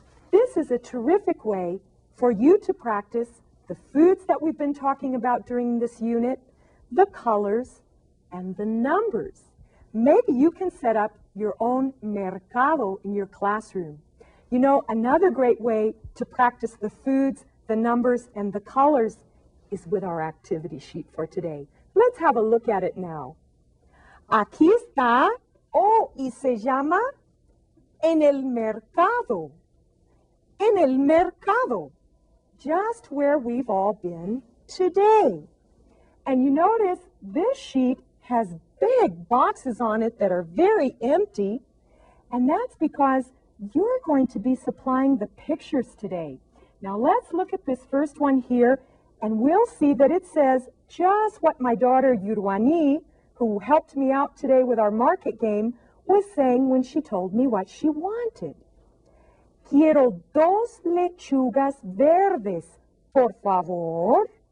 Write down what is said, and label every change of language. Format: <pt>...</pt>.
<en>This is a terrific way for you to practice the foods that we've been talking about during this unit, the colors, and the numbers. Maybe you can set up your own mercado in your classroom. You know, another great way to practice the foods, the numbers, and the colors is with our activity sheet for today. Let's have a look at it now.</en> <es>Aquí está, y se llama en el mercado.</es> <en>En el mercado, just where we've all been today. And you notice this sheet has big boxes on it that are very empty, and that's because you're going to be supplying the pictures today. Now let's look at this first one here, and we'll see that it says just what my daughter Yurwani, who helped me out today with our market game, was saying when she told me what she wanted.</en> <es>Quiero 2 lechugas verdes, por favor.</es>